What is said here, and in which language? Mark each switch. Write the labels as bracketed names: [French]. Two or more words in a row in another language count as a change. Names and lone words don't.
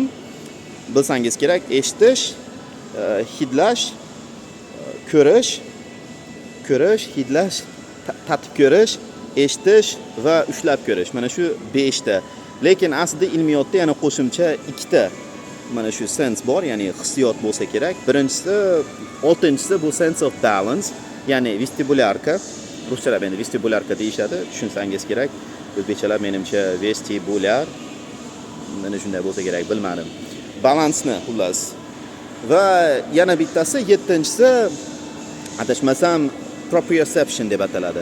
[Uzbek] Bilsangiz kerak: eshitish, hidlash, ko'rish, hidlash, tatib ko'rish, eshitish va ushlab ko'rish. Mana shu 5 ta. Lekin aslida ilmiyotda yana qo'shimcha 2 ta mana shu sense bor, ya'ni hissiyot bo'lsa kerak. Birinchisi, 6-inchisi bu [English] sense of balance, [Uzbek] ya'ni vestibulyarka. Ruschalab endi vestibulyarka deyishadi, tushunsangiz kerak. O'zbekchalab menimcha vestibulyar. Mana shunday bo'lsa kerak, bilmadim. Balansni xullas. Va yana bittasi 7-inchisi adashmasam proprioception deb ataladi.